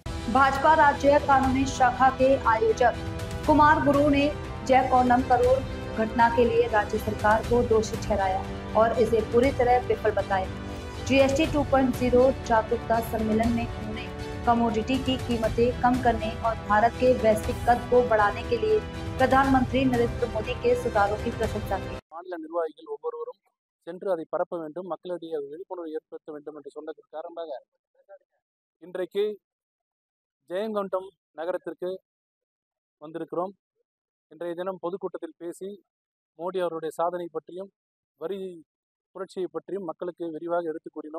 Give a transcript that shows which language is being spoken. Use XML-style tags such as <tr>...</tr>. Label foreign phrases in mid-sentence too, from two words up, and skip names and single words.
<hi>भाजपा राज्य कानूनी शाखा के आयोजक कुमार गुरु ने जय कौंडम करोड़ घटना के लिए राज्य सरकार को दोषी ठहराया और इसे पूरी तरह विफल बताया। जीएसटी 2.0 जागरूकता सम्मेलन में उन्होंने कमोडिटी की कीमतें कम करने और भारत के वैश्विक कद को बढ़ाने के लिए प्रधानमंत्री नरेंद्र मोदी के सुधारों की प्रशंसा की।</hi> <ta>மாநில நிர்வாகிகள் ஒவ்வொருவரும் சென்று அதை பரப்ப வேண்டும், மக்களிடையே விழிப்புணர்வு ஏற்படுத்த வேண்டும் என்று சொன்னதற்கு காரணமாக இன்றைக்கு ஜெயங்கொண்டம் நகரத்திற்கு வந்திருக்கிறோம். இன்றைய தினம் பொதுக்கூட்டத்தில் பேசி மோடி அவருடைய சாதனை பற்றியும் வரி புரட்சியை பற்றியும் மக்களுக்கு விரிவாக எடுத்துக் கூறினோம்.</ta>